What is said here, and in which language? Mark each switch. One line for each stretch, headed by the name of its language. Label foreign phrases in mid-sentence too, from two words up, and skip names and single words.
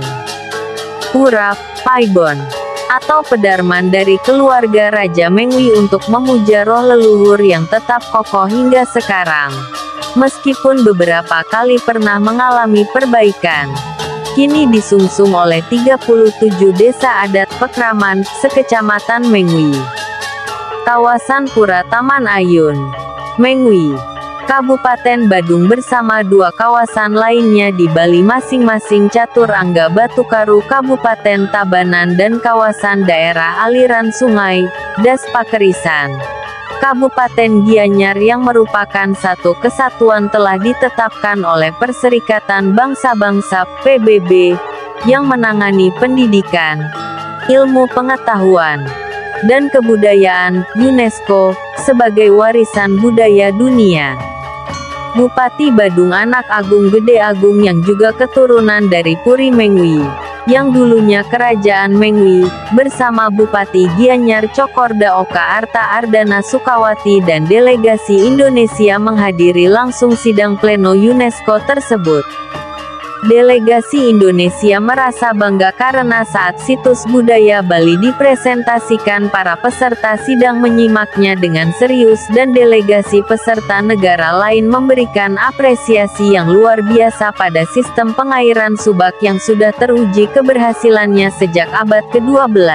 Indonesian: Pura, Paibon, atau pedarman dari keluarga Raja Mengwi untuk memuja roh leluhur yang tetap kokoh hingga sekarang. Meskipun beberapa kali pernah mengalami perbaikan, kini disungsung oleh 37 desa adat Pekraman, sekecamatan Mengwi. Kawasan Pura Taman Ayun, Mengwi, Kabupaten Badung bersama dua kawasan lainnya di Bali masing-masing Catur Angga Batukaru Kabupaten Tabanan dan kawasan daerah aliran sungai, Das Pakerisan, Kabupaten Gianyar yang merupakan satu kesatuan telah ditetapkan oleh Perserikatan Bangsa-Bangsa PBB, yang menangani pendidikan, ilmu pengetahuan, dan kebudayaan, UNESCO, sebagai warisan budaya dunia. Bupati Badung anak Agung Gede Agung yang juga keturunan dari Puri Mengwi, yang dulunya kerajaan Mengwi, bersama Bupati Gianyar Cokorda Oka Arta Ardana Sukawati dan delegasi Indonesia menghadiri langsung sidang pleno UNESCO tersebut. Delegasi Indonesia merasa bangga karena saat situs budaya Bali dipresentasikan para peserta sidang menyimaknya dengan serius dan delegasi peserta negara lain memberikan apresiasi yang luar biasa pada sistem pengairan Subak yang sudah teruji keberhasilannya sejak abad ke-12.